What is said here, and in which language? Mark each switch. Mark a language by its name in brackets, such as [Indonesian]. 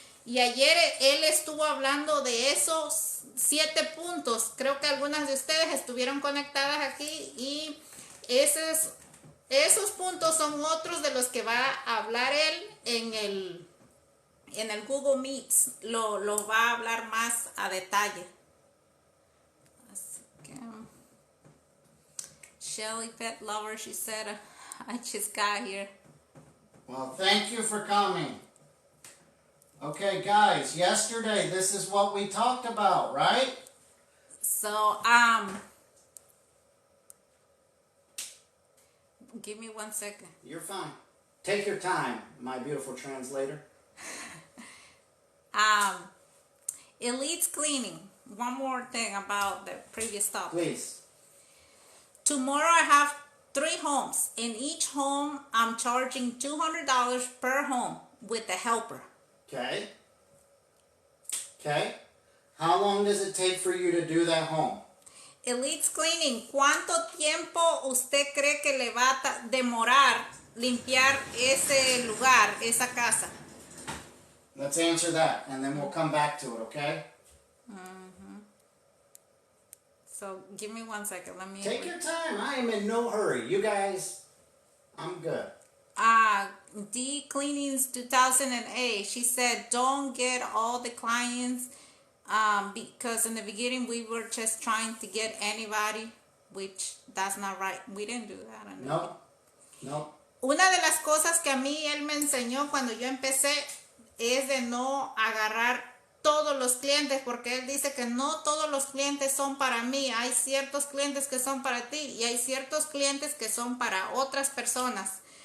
[Spanish] Y ayer él estuvo hablando de esos 7 puntos. Creo que algunas de ustedes estuvieron conectadas aquí y esos puntos son otros de los que va a hablar él en el Google Meets. Lo va a hablar más a detalle. Así que, [English] Shelly Pet Lover, she said, I just got here. Well, thank you for coming. Okay, guys, yesterday, this is what we talked about, right? So, give me 1 second. You're fine. Take your time, my beautiful translator. Elite's cleaning. One more thing about the previous topic. Please. Tomorrow I have 3 homes. In each home, I'm charging $200 per home with a helper. Okay. Okay. How long does it take for you to do that home? Elite's cleaning. [Spanish] ¿Cuánto tiempo usted cree que le va a demorar limpiar ese lugar, esa casa? [English] Let's answer that, and then we'll come back to it, okay? So give me 1 second. Let me. Take your time. I am in no hurry. You guys, I'm good. D Cleanings 2008, she said don't get all the clients because in the beginning we were just trying to get anybody, which that's not right. We didn't do that. No. No. [Spanish] Una de las cosas que a mí él me enseñó cuando yo empecé es de no agarrar todos los clientes, porque él dice que no todos los clientes son para mí. Hay ciertos clientes que son para ti y hay ciertos clientes que son para otras personas.